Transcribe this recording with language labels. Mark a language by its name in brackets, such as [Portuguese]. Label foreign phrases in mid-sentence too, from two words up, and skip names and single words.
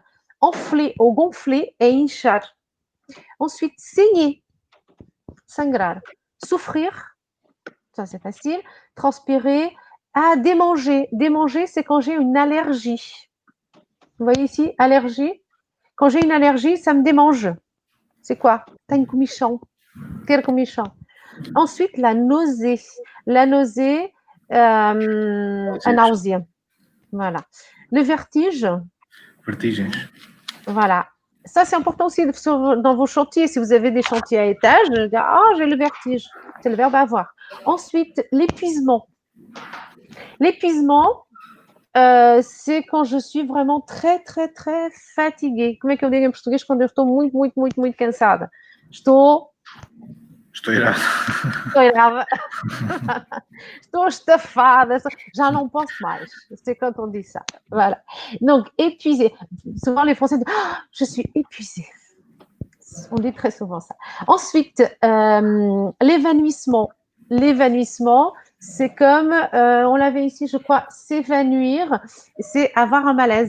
[French] Enfler ou gonfler et inchar. Ensuite, saigner, sangrar. Souffrir, ça c'est facile. Transpirer. Démanger. Démanger, c'est quand j'ai une allergie. Vous voyez ici, allergie. Quand j'ai une allergie, ça me démange. C'est quoi? [Portuguese] Tenho comichão. Ter comichão. [French] Ensuite, la nausée. La nausée, [Portuguese] a náusea. [French] Voilà. Le vertige. [Portuguese] Vertigens. [French] Voilà. Ça, c'est important aussi dans vos chantiers. Si vous avez des chantiers à étage, j'ai le vertige. C'est le verbe avoir. Ensuite, l'épuisement. L'épuisement, c'est quand je suis vraiment très, très, très fatiguée. [Portuguese] Como é que eu digo em português quando eu estou muito, muito, muito, muito cansada? Estou irado. Estou irada. Estou estafada. Já não posso mais. [French] C'est quand on dit ça. Voilà. Donc, épuisée. Souvent, les Français disent je suis épuisée. On dit très souvent ça. Ensuite, l'évanouissement. L'évanouissement, c'est comme, on l'avait ici, je crois, s'évanouir, c'est avoir un malaise.